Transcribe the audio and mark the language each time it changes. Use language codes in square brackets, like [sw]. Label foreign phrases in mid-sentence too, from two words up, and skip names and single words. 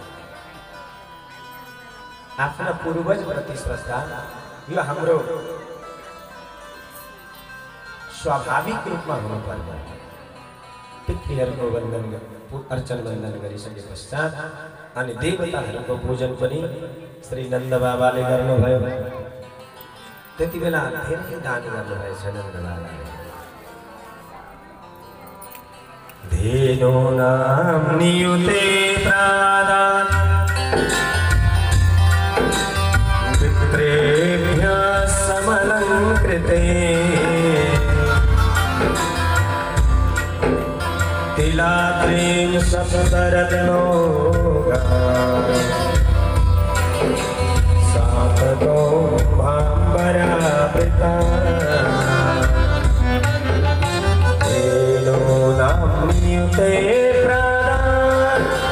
[ne] आफ्ना पूर्वजप्रति श्रद्धा, यो हाम्रो स्वाभाविक रूपमा हुनुपर्छ। पितृहरूको वन्दन, अर्चन वन्दन गरिसके पश्चात अनि देवताहरूको पूजन पनि श्री नन्द बाबाले गर्नुभयो। त्यति बेला धेरै दान गर्नुभएछ नन्द बाबाले। [sa] धेनु नाम नियुते प्रादान पितृभ्यः समलङ्कृते तिलाद्रीं सप्तरत्नोगा सातगो भाम्बरावृता धेनो नाम्नियुते प्रादान।